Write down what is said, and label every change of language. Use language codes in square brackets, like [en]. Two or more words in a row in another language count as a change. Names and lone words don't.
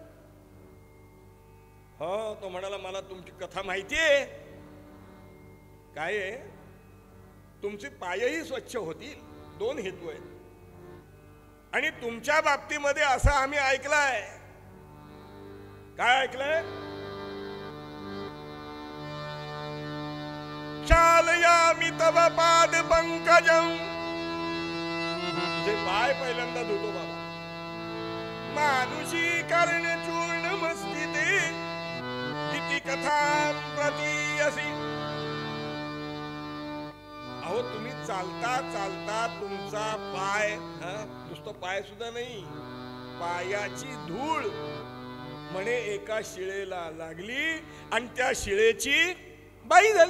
[mr] हो, तो म्हणाला, मला तुमची कथा माहितीये. काय आहे? तुमचे पायही स्वच्छ होतील. 2 हेतू आहेत. आणि तुमच्या बाबतीमध्ये असं आम्ही ऐकलंय. काय ऐकलंय? [sa] चालयामि तव पाद पंकजं. [mr] तुझे पाय पहिल्यांदा धुतो बाबा. [sa] मानुषी कर्ण चूर्णमस्तिते इति कथां प्रतीयसी. [mr] अहो, तुम्ही चालता चालता तुमचा पाय, नुसतं पाय सुद्धा नाही, पायाची धूळ म्हणे एका शिळेला लागली आणि त्या शिळेची बाई झाली.